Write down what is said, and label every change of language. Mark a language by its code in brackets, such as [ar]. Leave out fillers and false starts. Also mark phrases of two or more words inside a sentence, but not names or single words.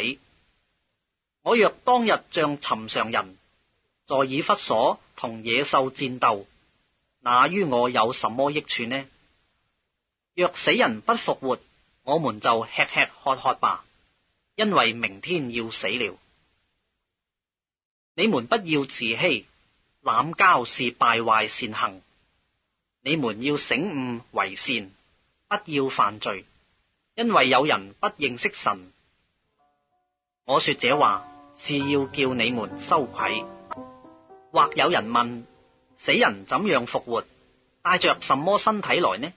[zh] 我若當日像尋常人，在以弗所同野獸戰鬥，那於我有什麼益處呢？若死人不復活，我們就吃吃喝喝吧，因為明天要死了。你們不要自欺，濫交是敗壞善行。你們要醒悟為善，不要犯罪，因為有人不認識神。我說這話是要叫你們羞愧。或有人問，死人怎樣復活，帶着什麼身體來呢？